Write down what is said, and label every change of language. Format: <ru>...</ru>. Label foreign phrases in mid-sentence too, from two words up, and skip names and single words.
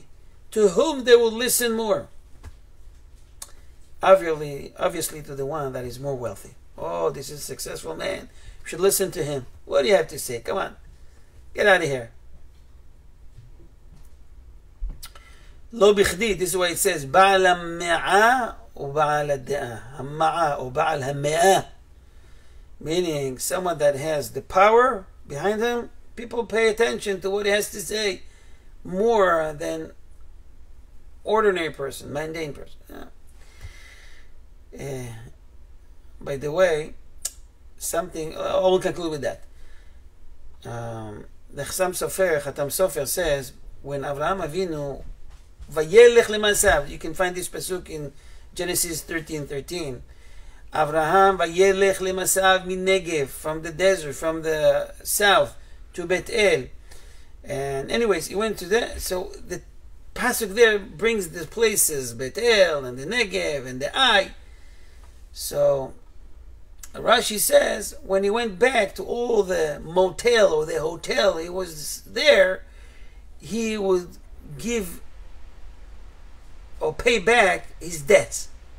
<en>To whom they will listen more? Obviously to the one that is more wealthy. Oh, this is a successful man. You should listen to him. What do you have to say? Come on. Get out of here.</en> <he>לא בכדי,</he> <en>this is why it says,</en> <he>בעל המאה ובעל הדעה. המאה ובעל המאה.</he> <en>Meaning, someone that has the power behind him, people pay attention to what he has to say more than ordinary person, mundane person. By the way, something, I will conclude with that. The Chatam Sofer says, when Avraham Avinu,</en> <he>וילך למסעיו,</he> <en>you can find this pasuk in Genesis 13:13.</en> <he>אברהם וילך למסעיו מנגב,</he> <en>from the desert, from the south to Bet El. And anyways, he went to there. So the pasuk there brings the places, Bet El and the Negev and the Ai. So Rashi says when he went back to all the motel or the hotel he was there, he would give or pay back his debts.</en>